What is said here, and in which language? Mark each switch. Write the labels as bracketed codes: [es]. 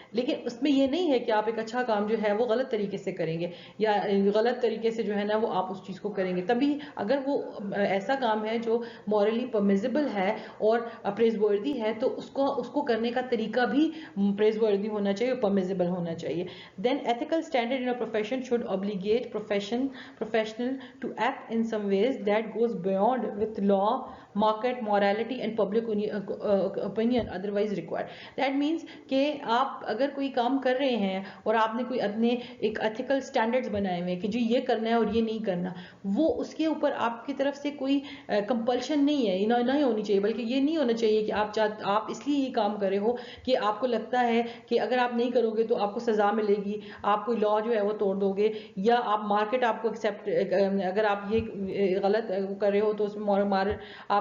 [ur] لیکن اس میں یہ نہیں ہے کہ آپ ایک اچھا کام جو ہے وہ غلط طریقے سے کریں گے, یا غلط طریقے سے جو ہے نا وہ آپ اس چیز کو کریں گے. تبھی اگر وہ ایسا کام ہے جو مورلی پرمیزیبل ہے اور پریز وردی ہے, تو اس کو کرنے کا طریقہ بھی پریز وردی ہونا چاہیے, پرمیزیبل ہونا چاہیے. [en] Then ethical standard in a profession should obligate professional to act in some ways that goes beyond with law, market, morality and public opinion otherwise required. That means [ur] کہ آپ اگر کوئی کام کر رہے ہیں اور آپ نے کوئی اپنے ایک ایتھیکل سٹینڈرڈز بنائے ہوئے ہیں کہ جو یہ کرنا ہے اور یہ نہیں کرنا, وہ اس کے اوپر آپ کی طرف سے کوئی کمپلشن نہیں ہے, نہیں ہونی چاہیے. بلکہ یہ نہیں ہونا چاہیے کہ آپ اس لیے یہ کام کرے ہو کہ آپ کو لگتا ہے کہ اگر آپ نہیں کرو گے تو آپ کو سزا ملے گی, آپ کوئی لا جو ہے وہ توڑ دو گے, یا آپ مارکیٹ آپ کو ایکسیپٹ, اگر آپ یہ غلط کر رہے ہو تو اس میں آپ